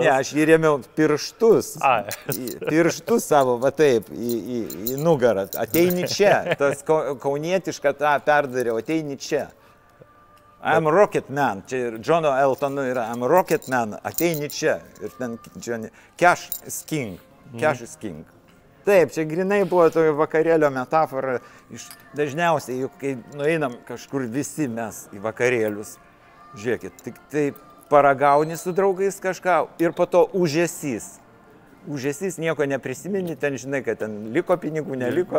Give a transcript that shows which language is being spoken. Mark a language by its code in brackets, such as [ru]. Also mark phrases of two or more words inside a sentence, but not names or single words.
[lt] Ne, aš jį rėmiau pirštus. Pirštus savo, va taip, į nugarą. Ateini čia, tas kaunietišką tą perdariau, ateini čia. I'm Rocket Man, čia ir Džono Eltono yra I'm Rocket Man, ateini čia. Ir ten [en] cash is king, cash is king. [lt] Taip, čia grinai buvo tokia vakarėlio metafora. Dažniausiai, juk kai nueinam kažkur visi mes į vakarėlius, žiūrėkit, tik tai paragauni su draugais kažką ir po to užėsys. Užesys nieko neprisimeni, ten žinai, kad ten liko pinigų, neliko.